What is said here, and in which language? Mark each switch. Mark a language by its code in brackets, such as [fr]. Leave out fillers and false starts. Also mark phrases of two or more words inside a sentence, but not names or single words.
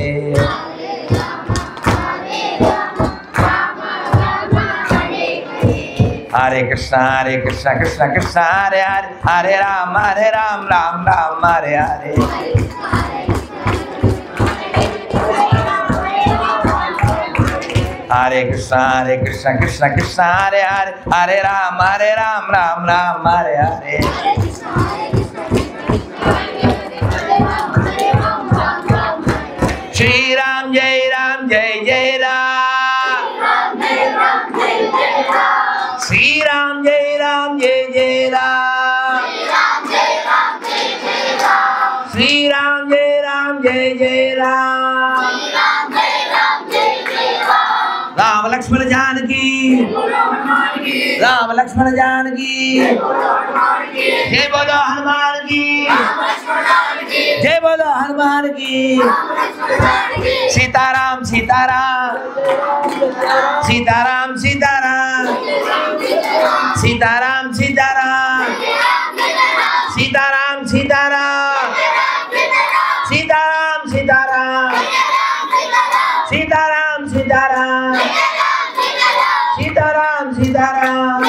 [sa] హరే కృష్ణ కృష్ణ కృష్ణ హరే హరే, హరే రామ రామ రామ హరే హరే. హరే కృష్ణ కృష్ణ కృష్ణ హరే హరే, హరే రామ రామ రామ హరే హరే. [hi] श्रीराम जय राम जय जय राम, श्रीराम जय राम जय जय राम, श्रीराम जय राम जय जय राम. राम लक्ष्मण जानकी, राम लक्ष्मण जानकी, जय बोलो हनुमान की, जय बोलो हनुमान की. सीताराम सीताराम सीताराम सीताराम सीताराम सीताराम सीताराम सीताराम सीताराम सीताराम सीताराम सीताराम सीताराम सीताराम.